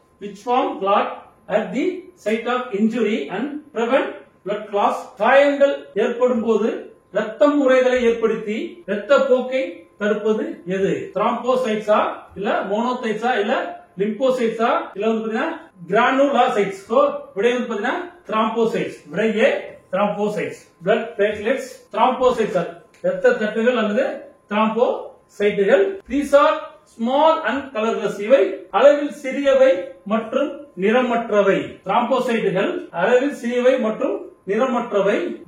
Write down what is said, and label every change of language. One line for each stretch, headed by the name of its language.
English: Which form clot at the site of injury and prevent blood loss.
Tamil: காயங்கள் ஏற்படும் போது ரத்தம் உறைதலை ஏற்படுத்தி ரத்த போக்கை தடுப்பது எது? த்ராம்போசைட்ஸா இல்ல மோனோசைட்ஸா இல்ல லிம்போசைட்ஸா இல்ல கிரானுலோசைட்ஸ். விடை த்ராம்போசைட்ஸ். விடை ஏ த்ராம்போசைட்ஸ். பிளட் பிளேட்லெட்ஸ் த்ராம்போசைட்ஸ் ரத்த தட்டுகள் அல்லது த்ராம்போசைட்டுகள்.
English: These are small and colorless.
Tamil: இவை அளவில் சிறியவை மற்றும் நிறமற்றவை. த்ராம்போசைட்டுகள் அளவில் சிறியவை மற்றும் நிறமற்றவை.